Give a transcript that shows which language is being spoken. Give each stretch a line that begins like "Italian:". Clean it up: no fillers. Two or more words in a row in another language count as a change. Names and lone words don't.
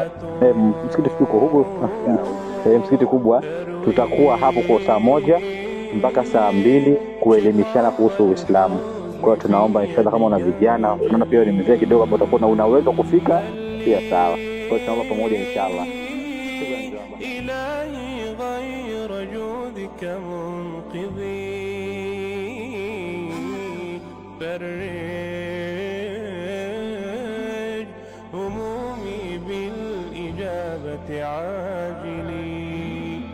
Swahili: Msikiti uko huko, msikiti kubwa. Tutakuwa hapo kwa saa moja mpaka saa 2 kuelimishana kuhusu Uislamu. Kwa hiyo tunaomba inshallah kama una vijana, unaona pia ni mzee kidogo ambao utakuwa unaweza kufika, pia sawa. Kwa hiyo tunaomba pamoja inshallah.
Arabic: إلهي غير جودك منقذي فرج همومي بالإجابة عاجلي